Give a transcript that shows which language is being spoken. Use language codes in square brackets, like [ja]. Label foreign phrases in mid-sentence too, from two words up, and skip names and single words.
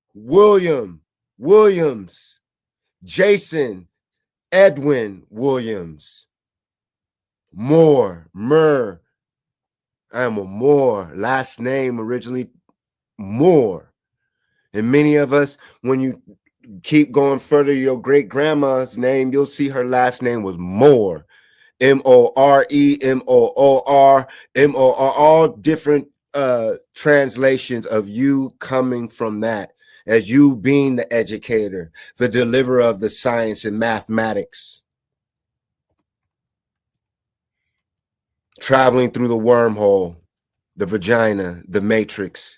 [en] Williams, Jason, Edwin Williams, Moore, I am a Moore, last name originally Moore. And many of us, when you keep going further, your great grandma's name, you'll see her last name was Moore, M-O-R-E, M-O-O-R, M-O-R, all different translations of you coming from that, as you being the educator, the deliverer of the science and mathematics, traveling through the wormhole, the vagina, the matrix.